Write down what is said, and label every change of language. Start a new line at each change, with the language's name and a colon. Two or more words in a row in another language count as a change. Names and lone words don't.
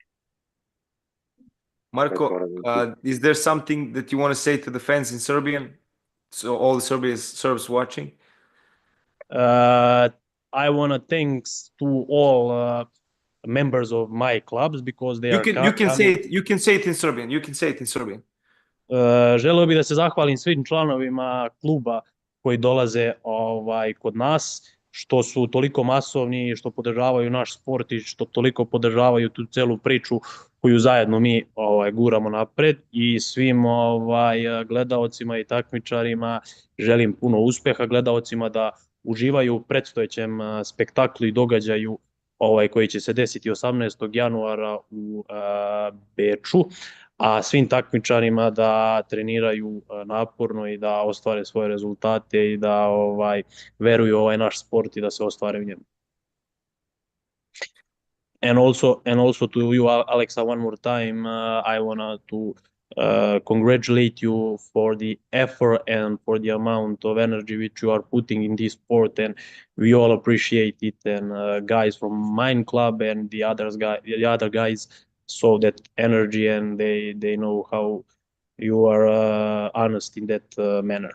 English: Marko, is there something that you want to say to the fans in Serbian? So all the Serbs watching. I want to thanks to all members of my clubs because they are. You can say it. You can say it in Serbian. You can say it in Serbian.
Serbian: Želeo bih da se zahvalim svim članovima kluba koji dolaze kod nas, što su toliko masovni, što podržavaju naš sport i što toliko podržavaju tu celu priču koju zajedno mi guramo napred, i svim gledaocima i takmičarima želim puno uspeha, gledaocima da uživaju u predstojećem spektaklu i događaju koji će se desiti 18. januara u Beču, a svim takmičarima da treniraju naporno i da ostvare svoje rezultate i da veruju u ovaj naš sport i da se ostvare u njemu.
English: And also to you, Alexa, one more time, I want to congratulate you for the effort and for the amount of energy which you are putting in this sport, and we all appreciate it. And guys from mine club and the other guys saw that energy, and they know how you are honest in that manner.